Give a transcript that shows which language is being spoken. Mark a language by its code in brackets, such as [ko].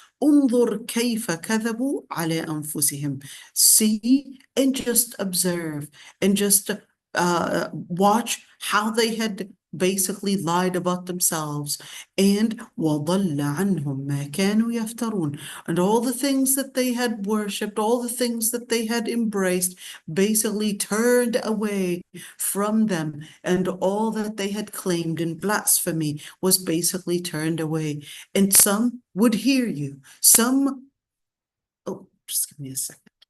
[ar] انظر كيف كذبوا على أنفسهم. [en] See and just observe and just watch how they had basically lied about themselves. [ar] And وَضَلَّ عَنْهُمْ مَا كَانُوا يَفْتَرُونَ. [en] And all the things that they had worshipped, all the things that they had embraced, basically turned away from them. And all that they had claimed in blasphemy was basically turned away. And some would hear you. Some, oh, just give me a second.